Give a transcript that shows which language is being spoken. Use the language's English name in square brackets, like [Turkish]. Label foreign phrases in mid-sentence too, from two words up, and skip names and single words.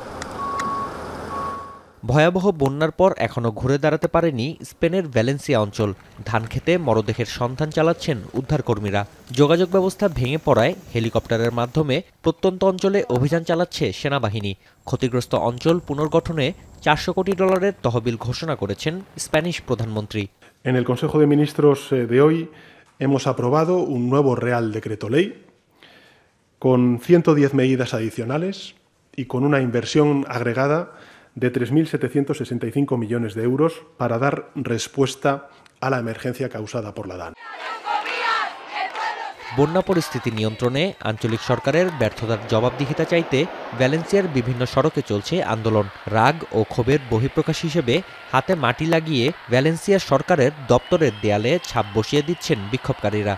[Bangla] ভয়াবহ বন্যার পর এখনও ঘুরে দাঁড়াতে পারেনি স্পেনের ভ্যালেন্সিয়া অঞ্চল। ধানক্ষেতে মরদেহের সন্ধান চালাচ্ছেন উদ্ধারকর্মীরা। যোগাযোগ ব্যবস্থা ভেঙে পড়ায় হেলিকপ্টারের মাধ্যমে প্রত্যন্ত অঞ্চলে অভিযান চালাচ্ছে সেনাবাহিনী। ক্ষতিগ্রস্ত অঞ্চল পুনর্গঠনে $400 কোটি তহবিল ঘোষণা করেছেন স্প্যানিশ প্রধানমন্ত্রী। [Spanish] En el Consejo de Ministros de hoy hemos aprobado un nuevo Real Decreto Ley con 110 medidas adicionales y con una inversión agregada de 3.765 millones de euros para dar respuesta a la emergencia causada por la DAN. [Bangla] বন্যা পরিস্থিতি নিয়ন্ত্রণে আঞ্চলিক সরকারের ব্যর্থতার জবাবদিহিতা চাইতে ভ্যালেন্সিয়ার বিভিন্ন সড়কে চলছে আন্দোলন। রাগ ও ক্ষোভের বহিঃপ্রকাশ হিসেবে হাতে মাটি লাগিয়ে ভ্যালেন্সিয়ার সরকারের দপ্তরের দেয়ালে ছাপ বসিয়ে দিচ্ছেন বিক্ষোভকারীরা।